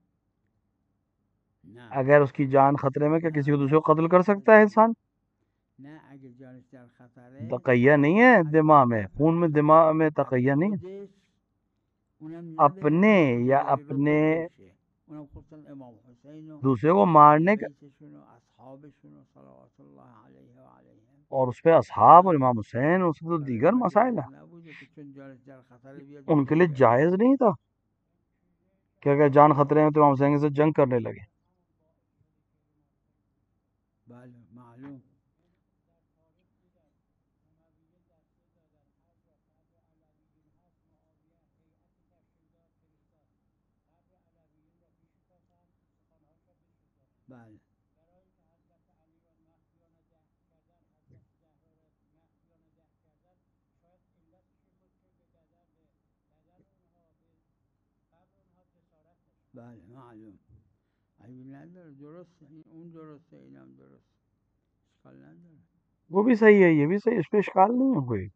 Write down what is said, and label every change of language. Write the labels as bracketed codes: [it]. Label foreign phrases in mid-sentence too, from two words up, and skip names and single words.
[fa] نه. [ur] اگر اس کی جان خطرے میں، کیا کسی کو دوسرے کو قتل کر سکتا ہے انسان؟ [fa] نه اگر جانش در خطره [ur] تقیہ نہیں ہے دماغ میں، خون میں دماغ میں تقیہ نہیں ہے. اپنے یا اپنے دوسرے کو مارنے کا، اور اس پہ اصحاب اور امام حسین، اس تو دیگر مسائل ہیں. ان کے لیے جائز نہیں تھا کہ اگر جان خطرے میں تو امام حسین سے جنگ کرنے لگے. [fa] معلوم بله. بله معلوم. عیبی نداره، درسته، اون درسته اینم درست، اشکال نداره. [ur] وہ بھی صحیح ہے، یہ بھی صحیح، اس پہ اشکال نہیں ہے کوئی.